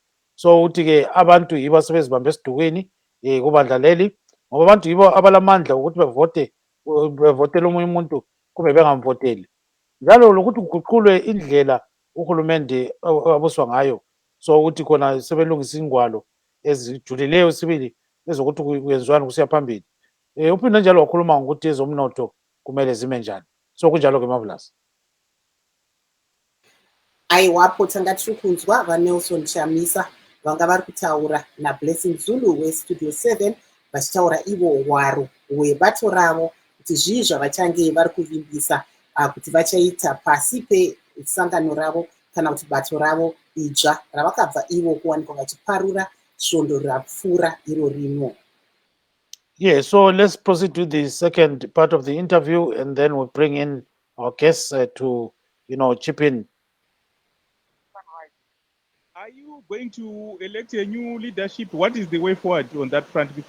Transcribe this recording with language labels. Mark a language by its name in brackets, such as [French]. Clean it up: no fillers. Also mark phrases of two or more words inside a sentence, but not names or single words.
[North Ndebele] So uthi-ke abantu yibo asebezibambe esidukweni kubandla leli, ngoba abantu yibo abalamandla ukuthi bevotele omunye umuntu kumbe bengamvoteli, njalo lokuthi kuguqulwe indlela uhulumende abuswa ngayo. So ukuthi khona sebelungisa ingwalo ezijulileyo sibili ezokuthi kwenziwani kusiya phambili. Uphinde njalo wakhuluma ngokuthi ezomnotho kumele zime njani. So kunjalo ke marvelous. [Shona] aiwapo tanga tiri kunzwa vanelson chamisa vanga vari kutaura nablessing zulu westudio 7 vachitaura ivo hwaro hwebato ravo kuti zvii zvavachange vari kuvimbisa kuti vachaita pasi pesangano ravo kana kuti bato ravo idzva ravakabva ivo kuwanikwa vachiparura svondo rapfuura iro rino. [English] Yeah, so let's proceed to the second part of the interview, and then we'll bring in our guests to chip in. Are you going to elect a new leadership? What is the way forward on that front, Mr.